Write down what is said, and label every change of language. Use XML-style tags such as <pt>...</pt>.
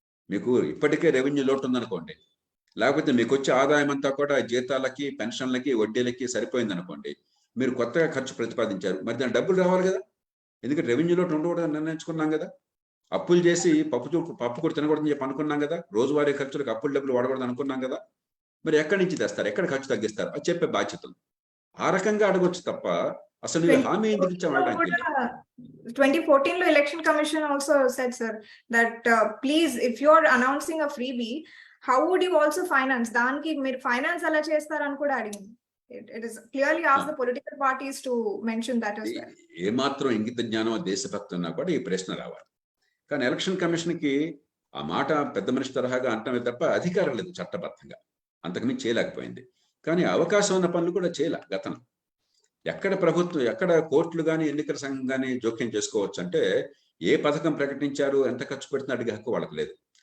<te>మీకు ఇప్పటికే రెవెన్యూ లోటు ఉందనుకోండి, లేకపోతే మీకు వచ్చే ఆదాయం అంతా కూడా జీతాలకి పెన్షన్లకి వడ్డీలకి సరిపోయింది అనుకోండి, మీరు కొత్తగా ఖర్చు ప్రతిపాదించారు, మరి దాని డబ్బులు రావాలి కదా, ఎందుకంటే రెవెన్యూ లోటు ఉండకూడదని నిర్ణయించుకున్నాం కదా, అప్పులు చేసి పప్పు కూడా తినకూడదని చెప్పి అనుకున్నాం కదా, రోజువారీ ఖర్చులకు అప్పులు డబ్బులు వాడకూడదు అనుకున్నాం కదా, మరి ఎక్కడి నుంచి తెస్తారు, ఎక్కడ ఖర్చు తగ్గిస్తారు, అది చెప్పే బాధ్యతలు. ఆ రకంగా అడగొచ్చు తప్ప అసలు హామీ ఎందుకు ఇచ్చాం అనడానికి.</te> <en>2014 లో election commission also said sir that please if you are announcing a freebie how would you also finance,</en> <te>దానికి మీరు ఫైనాన్స్ ఎలా చేస్తారని కూడా అడిగింది.</te> <en>It is clearly asked the political parties to mention that as well.</en> <te>ఏమాత్రం ఇంగిత జ్ఞానం దేశభక్తి ఉన్నా కూడా ఈ ప్రశ్న రావాలి. కానీ ఎలక్షన్ కమిషన్ కి ఆ మాట పెద్ద మనిషి తరహాగా అంటమే తప్ప అధికారం లేదు చట్టబద్ధంగా, అంతకుమించి చేయలేకపోయింది. కానీ అవకాశం ఉన్న పనులు కూడా చేయలే గతంలో. ఎక్కడ ప్రభుత్వం, ఎక్కడ కోర్టులు కానీ ఎన్నికల సంఘం కానీ జోక్యం చేసుకోవచ్చు అంటే, ఏ పథకం ప్రకటించారు, ఎంత ఖర్చు పెడుతున్నా అడిగే హక్కు వాళ్ళకి లేదు.</te>